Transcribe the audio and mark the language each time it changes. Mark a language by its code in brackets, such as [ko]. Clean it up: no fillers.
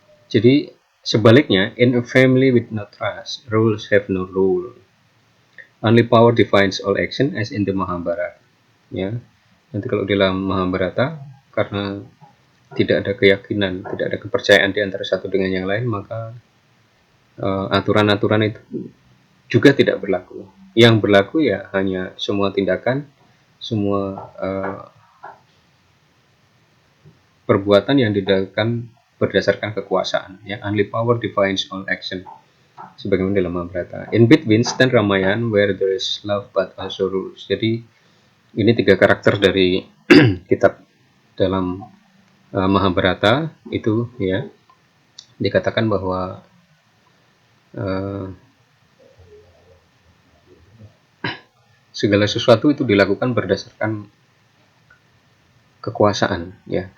[id] Jadi sebaliknya, [en] in a family with no trust, rules have no rule. Only power defines all action, as in the Mahabharata. [id] Ya, nanti kalau di dalam Mahabharata, karena tidak ada keyakinan, tidak ada kepercayaan di antara satu dengan yang lain, maka aturan-aturan itu juga tidak berlaku. Yang berlaku ya hanya semua tindakan, semua perbuatan yang dilakukan berdasarkan kekuasaan, ya. [en] Only power defines all action, [id] sebagaimana dalam Mahabharata. [en] In between stand Ramayan, where there is love but also rules. [id] Jadi ini 3 karakter dari kitab dalam Mahabharata itu, ya, dikatakan bahwa segala sesuatu itu dilakukan berdasarkan kekuasaan, ya.